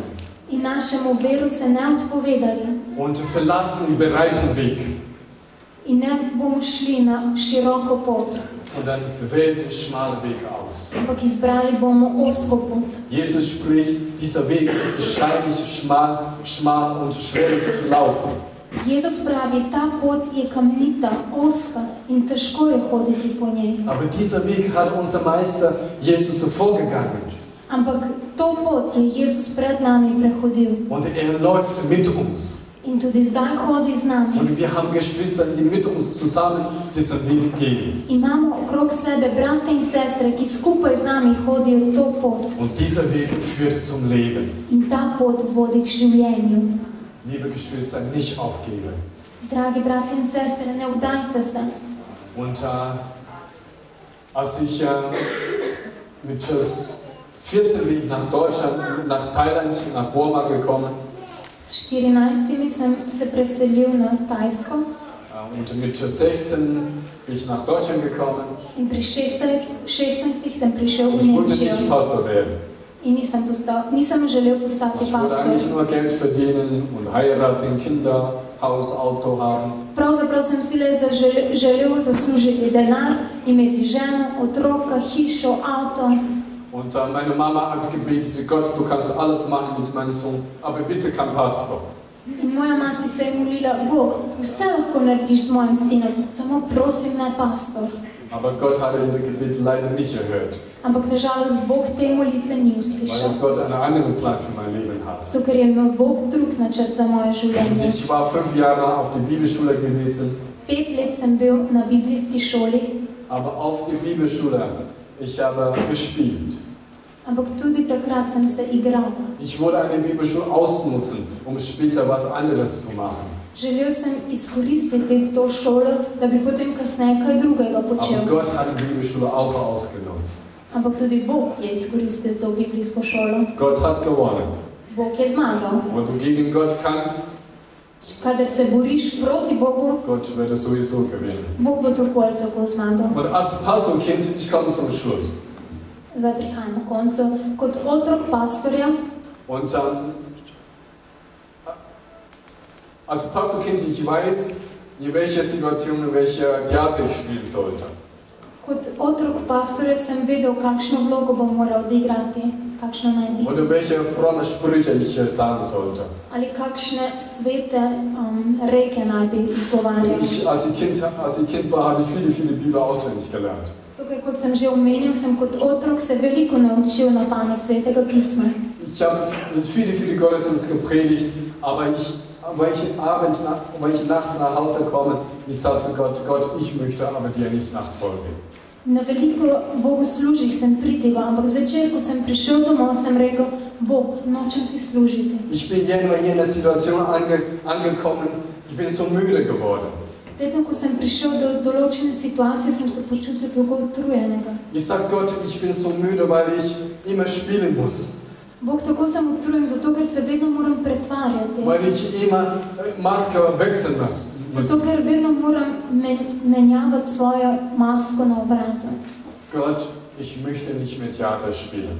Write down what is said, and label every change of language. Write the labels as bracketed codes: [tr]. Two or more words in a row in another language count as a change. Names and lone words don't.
[sl] in našemu veru se ne odpovedali [de] und verlassen den breiten Weg, [sl] in ne bomo šli na široko pot, [de] sondern wählen den schmalen Weg aus. [sl] ampak izbrali bomo ozko pot. [de] Jesus spricht, dieser Weg ist steinig, schmal und schwierig zu laufen. [sl] Jezus pravi, ta pot je kamnita, ozka in težko je hoditi po njej. [de] Aber dieser Weg hat unser Meister Jesus vorgegangen. [sl] Ampak to pot je Jezus pred nami prehodil [de] Und läuft mit uns. [sl] in tudi zdaj hodi z nami. [de] Und wir haben Geschwister, die mit uns zusammen diesen Weg gehen. [sl] Imamo okrog sebe brate in sestre, ki skupaj z nami hodijo to pot. [de] Und dieser Weg führt zum Leben. [sl] In ta pot vodi k življenju. [de] Liebe Geschwister, nicht aufgeben. [sl] Dragi brate in sestre, ne vdajte se. [de] Und als ich mit 14 bin ich nach Deutschland, nach Thailand, nach Burma gekommen. [sl] S 14 sem se preselil na Tajsko [de] Und mit 16 bin ich nach Deutschland gekommen. [sl] in pri 16 sem prišel v [de] Ich wollte [sl] Nemčijo [de] nicht Pastor werden. [sl] in nisem želel postati [de] Ich wollte [sl] pastor. [de] eigentlich nur Geld verdienen und heiraten, Kinder, Haus, Auto haben. [sl] Pravzaprav sem si le želel zaslužiti denar, imeti ženo, otroka, hišo, avto. [de] Und meine Mama hat gebetet, Gott, du kannst alles machen mit meinem Sohn, aber bitte kein Pastor. [sl] In moja mati se je molila, Bog, vse lahko narediš z mojim sinom, samo prosim ne pastor. [de] Aber Gott hatte ihre Gebete leider nicht erhört, [sl] Ampak nažalost Bog te molitve ni [de] weil [sl] uslišal. [de] Gott einen anderen Plan für mein Leben hat. [sl] Zato, ker je imel Bog drug načrt za moje [de] Und [sl] življenje. [de] ich war 5 Jahre auf der Bibelschule gewesen, [sl] 5 let sem bil na biblijski šoli, [de] aber auf der Bibelschule, ich habe gespielt. [sl] ampak tudi takrat sem se igral. [de] Ich wollte eine Bibelschule ausnutzen, um später was anderes zu machen. [sl] Želel sem izkoristiti to šolo, da bi potem kasneje kaj drugega počel. [de] Aber Gott hat die Bibelschule auch ausgenutzt. [sl] Ampak tudi Bog je izkoristil to biblijsko šolo. [de] Gott hat gewonnen. [sl] Bog je zmagal. [de] Wenn du gegen Gott kämpfst, [sl] Kadar se boriš proti Bogu, [de] Gott wird es sowieso gewinnen. [sl] Bog bo tako ali tako zmagal. [de] Und als Pastorkind, ich komme zum Schluss. [sl] Zdaj prihajamo k koncu. Kot otrok pastorja [de] Und Als Pastorkind, ich weiß, in welcher Situation, in welcher Theater ich spielen sollte. [sl] Kot otrok pastorja sem vedel, kakšno vlogo bom moral odigrati, kakšno naj bi. [de] Oder welche fromme Sprüche ich sagen sollte. [sl] Ali kakšne svete reke naj bi izgovarjal. [de] Als ich Kind war, habe ich viele Bibel auswendig gelernt. [sl] Tukaj, kot sem že omenil, sem kot otrok se veliko naučil na pamet Svetega pisma. [de] Ich habe mit viele Gottesdienste gepredigt, aber wenn ich nachts nach Hause komme, ich sage zu Gott, ich möchte aber dir nicht nachfolgen. [sl] Na veliko bogoslužjih sem pritigal, ampak zvečer, ko sem prišel domov, sem rekel, Bog, nočem ti služiti. [de] Ich bin in einer Situation angekommen, ich bin so müde geworden. [sl] Vedno, ko sem prišel do določene situacije, sem se počutil tako utrujenega. [de] Ich sage Gott, ich bin so müde, weil ich immer spielen muss. [sl] Bog, tako sem utrujen, zato ker se vedno moram pretvarjati. [de] Weil ich immer Maske wechseln muss. [sl] Zato ker vedno moram menjavati svojo masko na obrazu. [de] Gott, ich möchte nicht mehr Theater spielen.